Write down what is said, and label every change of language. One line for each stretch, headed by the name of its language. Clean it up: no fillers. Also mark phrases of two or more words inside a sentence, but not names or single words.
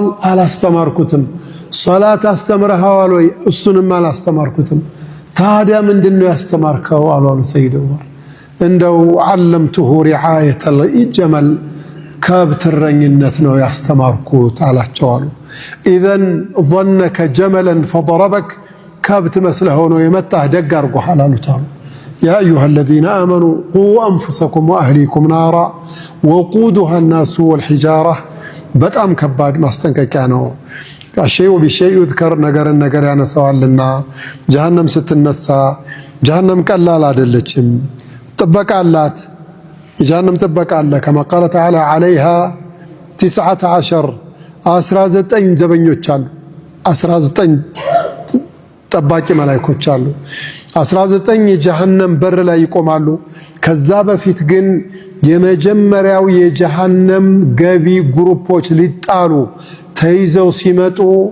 Amharic: አላስተማርኩትም። ሶላት አስተምርኸዋል ወይ? እሱንም አላስተማርኩትም። ታዲያ ምንድነው ያስተማርከው? አሉ ሰይድ ዑመር። እንደው
Arabic: علمته رعاية الجمل
Amharic: ከብት እረኝነት ነው ያስተማርኩት አላቸው አሉ። ኢዘን
Arabic: ظنك جملا فضربك
Amharic: ከብት መስለህ ሆኖ የመጣህ ደግ አድርጎሃል አሉት አሉ።
Arabic: يا أيها الذين آمنوا قوا أنفسكم وأهليكم نارا وقودها الناس والحجارة።
Amharic: በጣም ከባድ ማስጠንቀቂያ ነው።
Arabic: الشيء بالشيء يذكر
Amharic: ነገር ያነሳዋልና ጀሃነም ስትነሳ ጀሃነም ቀላል አይደለችም። ጥበቃ አላት። የጀሃነም ጥበቃ አለ።
Arabic: كما قال تعالى عليها
Amharic: 19 ዘበኞች አሉ። 19 ጠባቂ መላእክቶች አሉ። 19 የጀሃነም በር ላይ ይቆማሉ። ከዛ በፊት ግን የመጀመሪያው የጀሃነም ገቢ ግሩፖች ሊጣሉ ተይዘው ሲመጡ